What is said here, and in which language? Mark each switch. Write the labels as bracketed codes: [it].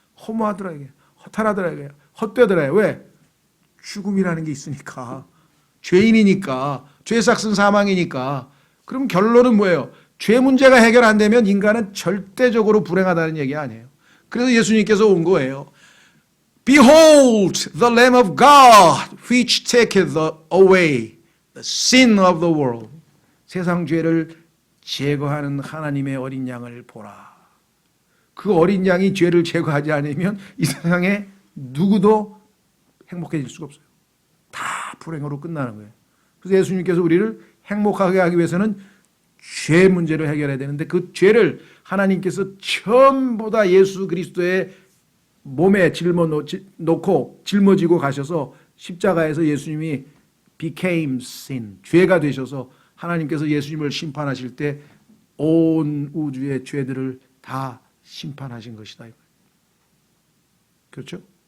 [ko] 허무하더라 이게. 허탈하더라 이게. 헛되더라. 왜? 죽음이라는 게 있으니까. 죄인이니까. 죄 삭은 사망이니까. 그럼 결론은 뭐예요? 죄 문제가 해결 안 되면 인간은 절대적으로 불행하다는 얘기 아니에요. 그래서 예수님께서 온 거예요. [en] Behold the Lamb of God which taketh away the sin of the world. [ko] 세상 죄를 제거하는 하나님의 어린 양을 보라. 그 어린 양이 죄를 제거하지 않으면 이 세상에 누구도 행복해질 수가 없어요. 다 불행으로 끝나는 거예요. 그래서 예수님께서 우리를 행복하게 하기 위해서는 죄 문제를 해결해야 되는데 그 죄를 하나님께서 전부 다 예수 그리스도의 몸에 놓고 짊어지고 가셔서 십자가에서 예수님이 [en] became sin, [ko] 죄가 되셔서 하나님께서 예수님을 심판하실 때 온 우주의 죄들을 다 심판하신 것이다. 그렇죠?